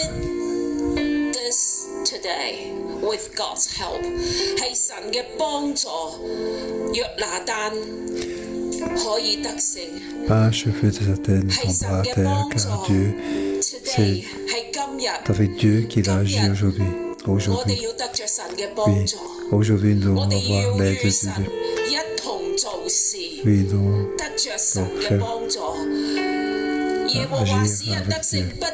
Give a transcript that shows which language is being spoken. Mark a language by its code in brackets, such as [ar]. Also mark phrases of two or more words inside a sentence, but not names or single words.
[en] With God's help [yue] 係神嘅幫助，約拿單可以得勝。 [fr] Pas un cheveu de sa tête ne tombera à terre, car Dieu, c'est avec Dieu qu'il agit aujourd'hui. Aujourd'hui, oui, aujourd'hui nous devons avoir l'aide de Dieu. Oui, donc faire agir avec Dieu.